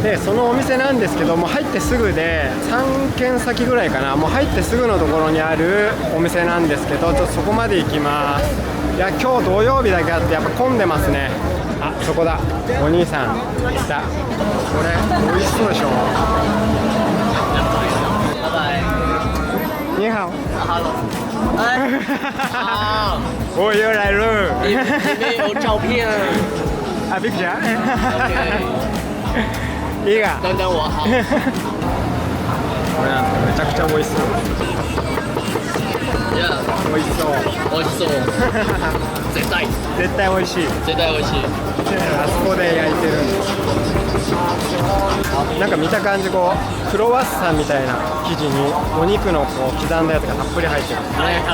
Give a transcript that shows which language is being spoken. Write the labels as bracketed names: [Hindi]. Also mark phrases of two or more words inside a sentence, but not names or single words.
[Japanese] でそのお店なんですけども、入ってすぐで3軒先ぐらいかな、もう入ってすぐのところにあるお店なんですけど、ちょっとそこまで行きます。いや今日土曜日だけあってやっぱ混んでますね。あ、そこだ、お兄さんいた。これ美味しそうでしょ。 [Chinese] 你好。我又来了。里面有照片。啊 ，picture。 [Japanese] いいが。 [Chinese] 等等我好。 [Japanese] これなんかめちゃくちゃ美味しそう。いや、美味しそう。美味しそう。絶対。絶対美味しい。絶対美味しい。あそこで焼いてるんです。なんか見た感じこうクロワッサンみたいな生地にお肉のこう刻んだやつがたっぷり入ってるんですね。